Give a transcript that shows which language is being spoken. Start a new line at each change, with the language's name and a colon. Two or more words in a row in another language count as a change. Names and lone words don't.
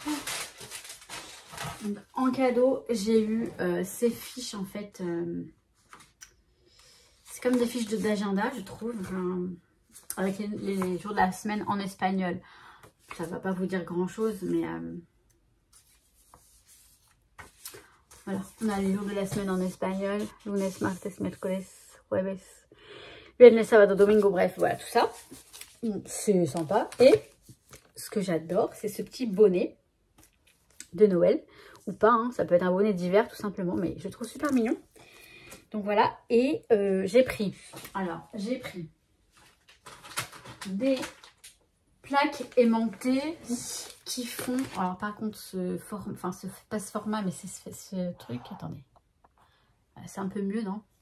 French: Donc, en cadeau j'ai eu ces fiches en fait. C'est comme des fiches d'agenda, je trouve, avec les jours de la semaine en espagnol. Ça ne va pas vous dire grand-chose, mais voilà. On a les jours de la semaine en espagnol.
Spanish: Lunes, martes, miércoles, jueves, viernes, sábado, domingo,
French: bref, voilà, tout ça. C'est sympa. Et ce que j'adore, c'est ce petit bonnet de Noël. Ou pas, hein, ça peut être un bonnet d'hiver tout simplement, mais je trouve super mignon. Donc voilà, et j'ai pris des plaques aimantées qui font, alors par contre pas ce format, mais c'est ce truc, attendez, c'est un peu mieux, non?